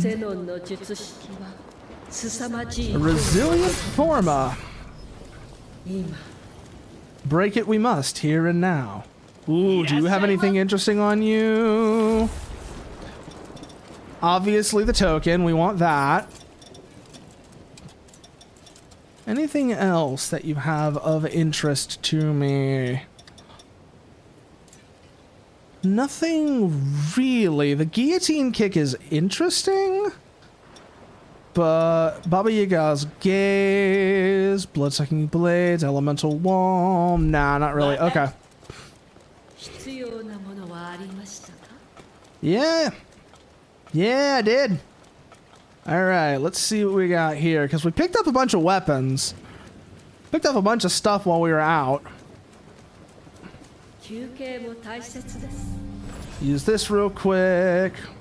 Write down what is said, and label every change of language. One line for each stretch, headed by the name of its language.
Japanese: ゼノンの術式は凄まじい
English: A resilient forma.
Japanese: 今
English: Break it we must, here and now. Ooh, do you have anything interesting on you? Obviously the token, we want that. Anything else that you have of interest to me? Nothing really. The guillotine kick is interesting. But Baba Yaga's gaze, blood-sucking blades, elemental wall. Nah, not really. Okay.
Japanese: 必要なものはありましたか？
English: Yeah. Yeah, I did. Alright, let's see what we got here. Because we picked up a bunch of weapons. Picked up a bunch of stuff while we were out.
Japanese: 休憩も大切です。
English: Use this real quick.